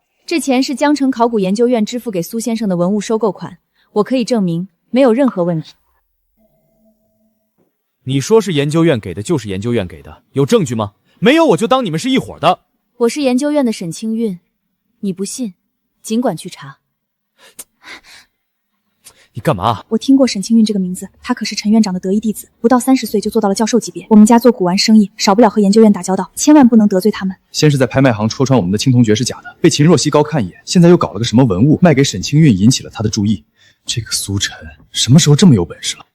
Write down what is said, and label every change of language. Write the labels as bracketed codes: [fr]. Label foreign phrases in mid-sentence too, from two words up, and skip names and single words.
[zh] 這錢是江城考古研究院支付給蘇先生的文物收購款，我可以證明，沒有任何問題。你說是研究院給的，就是研究院給的，有證據嗎？沒有，我就當你們是一夥的。我是研究院的沈清運，你不信，儘管去查。你幹嘛？我聽過沈清運這個名字，他可是陳院長的得意弟子，不到30歲就做到了教授級別。我們家做古玩生意，少不了和研究院打交道，千萬不能得罪他們。先是在拍賣行戳穿我們的青銅爵是假的，被秦若曦高看一眼，現在又搞了個什麼文物賣給沈清運，引起了他的注意。這個蘇晨什麼時候這麼有本事了？